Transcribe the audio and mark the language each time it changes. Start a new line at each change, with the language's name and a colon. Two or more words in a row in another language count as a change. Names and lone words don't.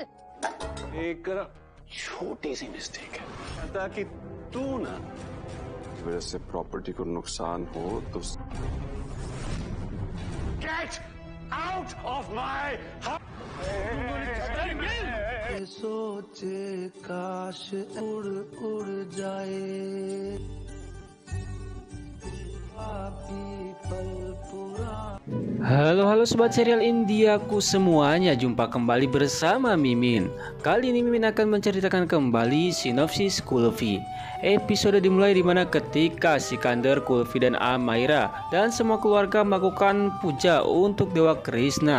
Hindi: एक छोटी सी मिस्टेक है, कहता कि तू ना वजह से प्रॉपर्टी को नुकसान हो तो
English: get out of my
Hindi: सोचे काश उड़ उड़ जाए
Indonesian: Halo sobat serial Indiaku semuanya, jumpa kembali bersama Mimin. Kali ini Mimin akan menceritakan kembali sinopsis Kulfi. Episode dimulai dimana ketika Sikandar, Kulfi dan Amaira dan semua keluarga melakukan puja untuk Dewa Krishna.